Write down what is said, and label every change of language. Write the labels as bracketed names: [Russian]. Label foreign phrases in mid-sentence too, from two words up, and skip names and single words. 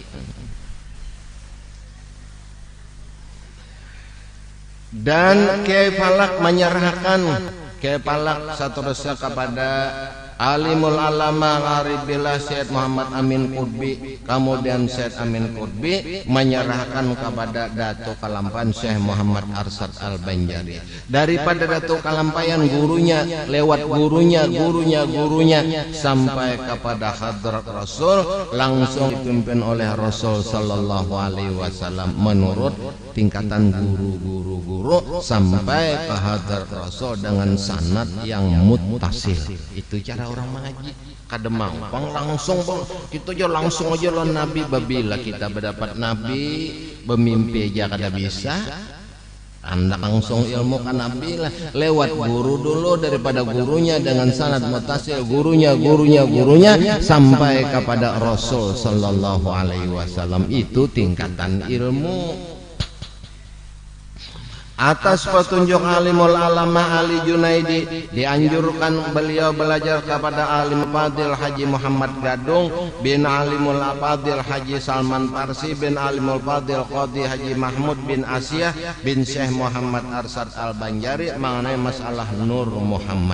[Indonesian] dan Kiai Falak menyerahkan Kiai Falak seterusnya kepada [Arabic] العالم العلامة [Indonesian] Aribillah Syed Muhammad Amin Qutbi kemudian Syed Amin Qutbi menyerahkan kepada Datuk Kalampayan Syekh Muhammad Arsyad Al-Banjari daripada Datuk Kalampayan gurunya lewat gurunya sampai kepada hadrat Rasul langsung dipimpin oleh Rasul [Arabic] صلى الله عليه [Indonesian] wasallam menurut tingkatan guru sampai ke hadrat Rasul dengan sanad yang muttasil itu cara [Banjar] orang mengaji kada mampang langsung kita aja langsung aja lawan Nabi babila kita berdapat Nabi bermimpi aja kada bisa anda langsung ilmu kan Nabi lah lewat guru dulu daripada gurunya dengan sanad muttasil gurunya sampai kepada Rasul [Arabic] صلى الله عليه وسلم [Banjar] itu tingkatan ilmu [Indonesian] atas petunjuk [Arabic] العالم العلامة [Indonesian] Ali Junaidi dianjurkan beliau belajar kepada [Arabic] عالم فاضل [Indonesian] Haji Muhammad Gadung bin [Arabic] العالم الفاضل [Indonesian] Haji Salman Parsi bin [Arabic] العالم الفاضل [Indonesian] Qadi Haji Mahmud bin Asyah bin Syekh Muhammad Arsyad Al-Banjari mengenai masalah Nur Muhammad.